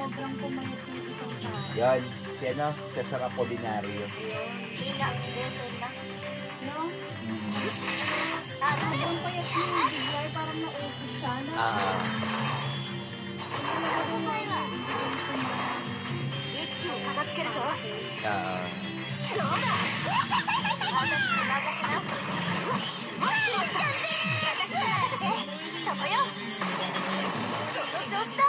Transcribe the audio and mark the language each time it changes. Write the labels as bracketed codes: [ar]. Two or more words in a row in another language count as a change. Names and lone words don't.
[tl] parang pumayat yung isang tao. Yan, si ano, Cesar Apolinario. [ja] みんな冷静にな [tl] No? あ、 Sobrang payat niya yung bigay, parang nauso siya. Na, [ja] 一気に片付けるぞ Ah, そうだ私に任せなそこよその調子だ